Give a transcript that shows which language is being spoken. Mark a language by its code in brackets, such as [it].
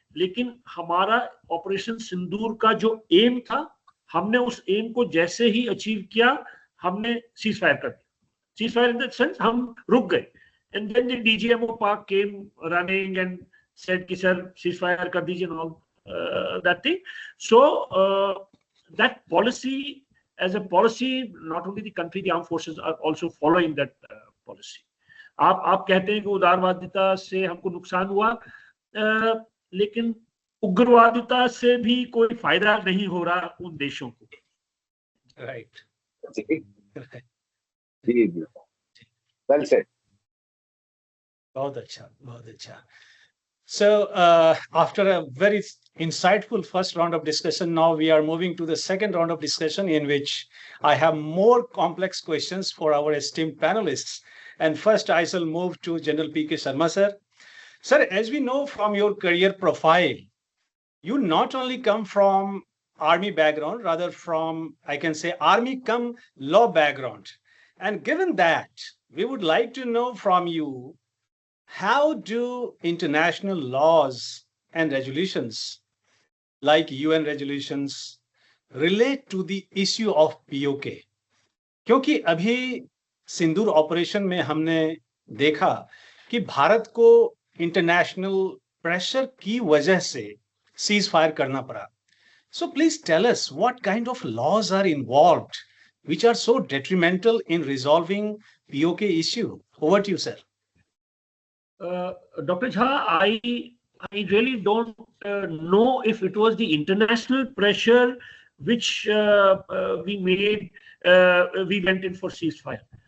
[hi] लेकिन हमारा ऑपरेशन सिंदूर का जो एम था, हमने उस एम को जैसे ही अचीव किया, हमने सीज फायर कर दिया। [en] cease fire in the sense [hi] हम रुक गए, [en] and then the DGMO Pak came running and said [hi] कि सर सीज फायर कर दीजिए [en] and all that thing. So that policy, as a policy, not only the country, the armed forces are also following that policy. [hi] आप कहते हैं कि उदारवादिता से हमको नुकसान हुआ, लेकिन उग्रवादिता से भी कोई फायदा नहीं हो रहा उन देशों को। [en] Right. [hi] जी जी, [en] Well said. [hi] बहुत अच्छा, बहुत अच्छा। [en] So, after a very insightful first round of discussion, now we are moving to the second round of discussion, in which I have more complex questions for our esteemed panelists. And first, I shall move to General P.K. Sharma, sir. Sir, as we know from your career profile, you not only come from army background, rather from, I can say, army cum law background. And given that, we would like to know from you, how do international laws and resolutions like UN resolutions relate to the issue of POK? [hi] क्योंकि अभी सिंदूर operation में हमने देखा कि भारत को international pressure की वजह से सीज फायर करना पड़ा. [en] So please tell us what kind of laws are involved which are so detrimental in resolving POK issue. Over to you, sir. Dr. Jha, I really don't know if it was the international pressure which we made, we went in for ceasefire.